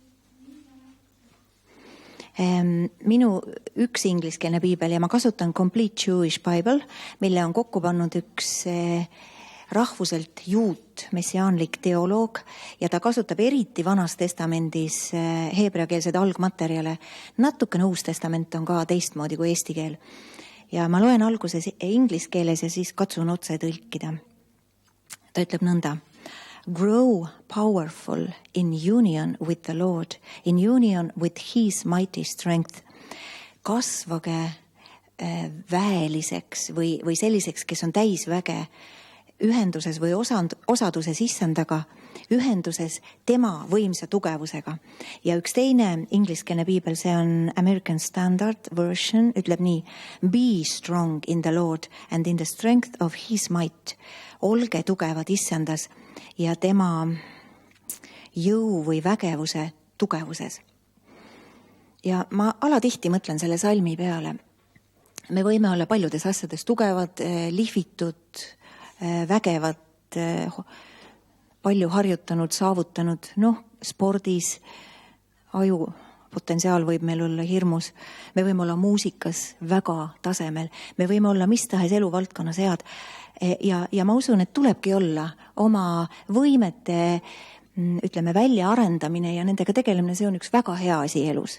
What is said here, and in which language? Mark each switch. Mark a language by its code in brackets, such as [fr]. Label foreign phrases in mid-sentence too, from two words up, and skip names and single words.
[et] Minu üks ingliskeelne piibel ja ma kasutan [en] Complete Jewish Bible, [et] mille on kokku pannud üks rahvuselt juut, messiaanlik teoloog ja ta kasutab eriti Vanas testamendis heebreakeelseid algmaterjale. Natukene Uus testament on ka teistmoodi kui eesti keel. Ja ma loen alguses inglise keeles ja siis katsun otse tõlkida. Ta ütleb nõnda. [en] Grow powerful in union with the Lord, in union with his mighty strength. [et] Kasvage väeliseks või selliseks, kes on täisväge ühenduses või osaduses issandaga, ühenduses tema võimsa tugevusega. Ja üks teine ingliskeelne piibel, see on [en] American Standard Version, [et] ütleb nii. [en] Be strong in the Lord and in the strength of his might. [et] Olge tugevad issandas ja tema jõu või vägevuse tugevuses. Ja ma alatihti mõtlen selle salmi peale. Me võime olla paljudes asjades tugevad, lihvitud, vägevad, palju harjutanud, saavutanud, spordis, aju potentsiaal võib meil olla hirmus, me võime olla muusikas väga tasemel, me võime olla mis tahes eluvaldkonnas head ja ma usun, et tulebki olla oma võimete, ütleme, välja arendamine ja nendega tegelemine, see on üks väga hea asi elus.